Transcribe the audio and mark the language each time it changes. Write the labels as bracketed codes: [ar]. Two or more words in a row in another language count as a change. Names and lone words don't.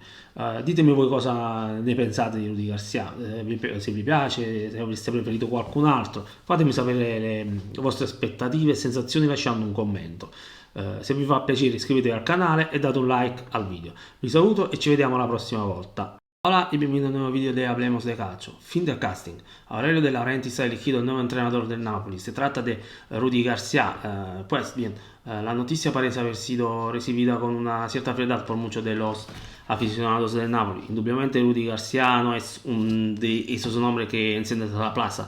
[it] Ditemi voi cosa ne pensate di Rudy Garcia, se vi piace, se avreste preferito qualcun altro. Fatemi sapere le vostre aspettative e sensazioni lasciando un commento. Se vi fa piacere iscrivetevi al canale e date un like al video. Vi saluto e ci vediamo la prossima volta. [es] Hola y bienvenido a un nuevo video de Hablemos de Calcio. Fin del casting. Aurelio De Laurentiis ha elegido el nuevo entrenador del Napoli. Se trata de Rudy García. Pues bien, la noticia parece haber sido recibida con una cierta frialdad por muchos de los aficionados del Napoli. Indudablemente Rudy García no es un de esos nombres que encienden la plaza.